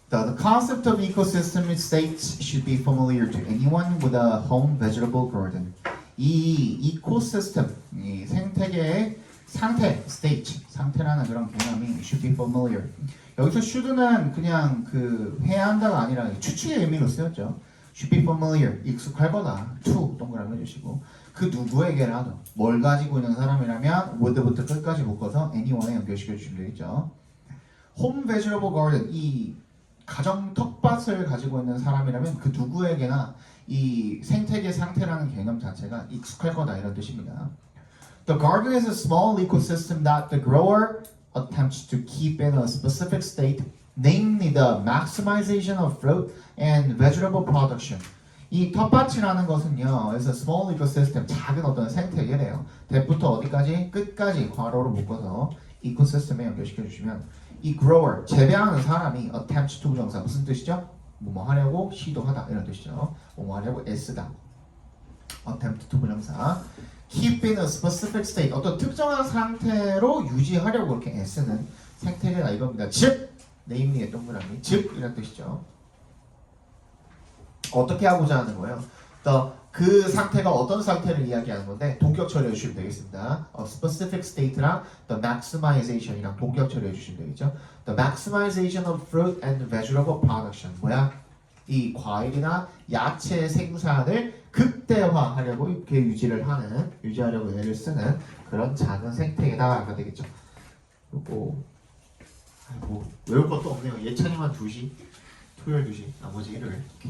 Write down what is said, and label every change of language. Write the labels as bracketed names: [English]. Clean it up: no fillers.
[English] The concept of ecosystem states should be familiar to anyone with a home vegetable garden. [Korean] 이 ecosystems, 이 생태계의 상태, state, 상태라는 그런 개념이 [English] should be familiar. [Korean] 여기서 should는 그냥 그 해야 한다가 아니라 추측의 의미로 쓰였죠. [English] should be familiar, [Korean] 익숙할 거다. to 동그라미 해주시고 그 누구에게라도 뭘 가지고 있는 사람이라면 with부터 끝까지 묶어서 anyone에 연결시켜 주시면 되겠죠. [English] home vegetable garden, [Korean] 이 가정 텃밭을 가지고 있는 사람이라면 그 누구에게나 이 생태계 상태라는 개념 자체가 익숙할 거다 이런 뜻입니다. [English] The garden is a small ecosystem that the grower attempts to keep in a specific state, namely the maximization of fruit and vegetable production. [Korean] 이 텃밭이라는 것은요, [English] is a small ecosystem, [Korean] 작은 어떤 생태계래요. 대부터 어디까지? 끝까지 괄호로 묶어서 이코시스템에 연결시켜 주시면 이 grower, 재배하는 사람이 attempt to 부정사 무슨 뜻이죠? 뭐 하려고 시도하다 이런 뜻이죠. 뭐 하려고 애쓰다. attempt to 부정사. [English] keep in a specific state, [Korean] 어떤 특정한 상태로 유지하려고 그렇게 애쓰는 생태계가 이겁니다. 즉, namely의 동그라미, 즉 이런 뜻이죠. 어떻게 하고자 하는 거예요? 그 상태가 어떤 상태를 이야기하는 건데 동격 처리해 주시면 되겠습니다. specific state랑 the maximization이랑 동격 처리해 주시면 되겠죠. [English] The maximization of fruit and vegetable production. [Korean] 뭐야? 이 과일이나 야채 생산을 극대화하려고 이렇게 유지하려고 애를 쓰는 그런 작은 생태계다가 되겠죠. 그리고 뭐 외울 것도 없네요. 예찬이만 2시, 토요일 2시, 나머지 일요일.